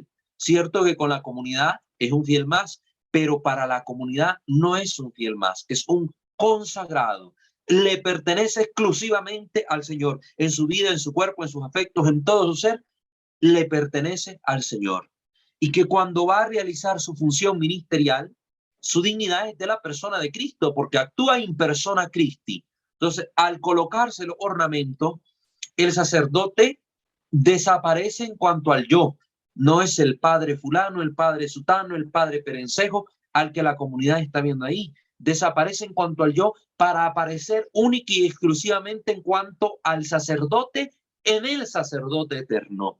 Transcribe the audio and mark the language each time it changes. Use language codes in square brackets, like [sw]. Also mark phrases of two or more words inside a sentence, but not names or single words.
[es] Cierto que con la comunidad es un fiel más, pero para la comunidad no es un fiel más, es un consagrado. Le pertenece exclusivamente al Señor. En su vida, en su cuerpo, en sus afectos, en todo su ser, le pertenece al Señor. Y que cuando va a realizar su función ministerial, su dignidad es de la persona de Cristo, porque actúa [la] in persona Christi. [es] Entonces, al colocarse los ornamentos, el sacerdote desaparece en cuanto al yo. No es el padre fulano, el padre sutano, el padre perencejo, al que la comunidad está viendo ahí. Desaparece en cuanto al yo para aparecer única y exclusivamente en cuanto al sacerdote, en el sacerdote eterno.